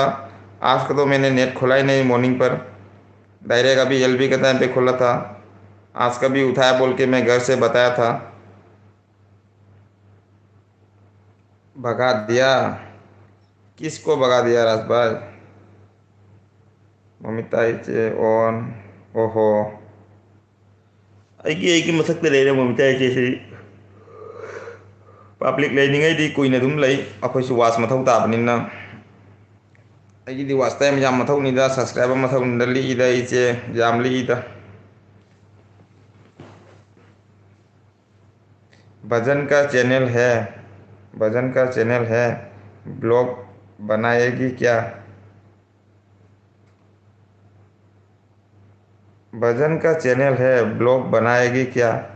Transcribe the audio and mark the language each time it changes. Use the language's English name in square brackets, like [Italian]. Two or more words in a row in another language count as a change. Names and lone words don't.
[Hindi] आज का तो मैंने नेट खोला ही नहीं मॉर्निंग पर, डायरेक्ट अभी एलबी के टाइम पे खोला था। आज का भी उठाया बोल के मैं घर से बताया था। भगा दिया? किसको भगा दिया राज भाई? ममिता इचे ऑन। ओहो, [Manipuri] ꯑꯩꯒꯤ ꯃꯊꯛꯇ ꯂꯩꯔꯦ ꯃꯣꯃꯤꯇꯥ ꯏꯆꯦꯁꯤ꯫ ꯄꯥꯕ꯭ꯂꯤꯛ ꯂꯩꯔꯤꯉꯩꯗꯤ ꯀꯨꯏꯅ ꯑꯗꯨꯝ ꯂꯩ, ꯑꯩꯈꯣꯏꯁꯨ ꯋꯥꯆ ꯃꯊꯧ ꯇꯥꯕꯅꯤꯅ꯫ ꯑꯩꯒꯤꯗꯤ [English] watch time [Manipuri] ꯌꯥꯝ ꯃꯊꯧꯅꯤꯗ, ꯁꯕꯁꯀ꯭राइबर ꯃꯊꯧꯅꯤꯗ, ꯂꯤꯛꯏꯗ ꯏꯆꯦ, ꯌꯥꯝ ꯂꯤꯛꯏꯗ। [Hindi] भजन का चैनल है, भजन का चैनल है, ब्लॉग बनाएगी क्या? भजन का चैनल है, ब्लॉग बनाएगी क्या?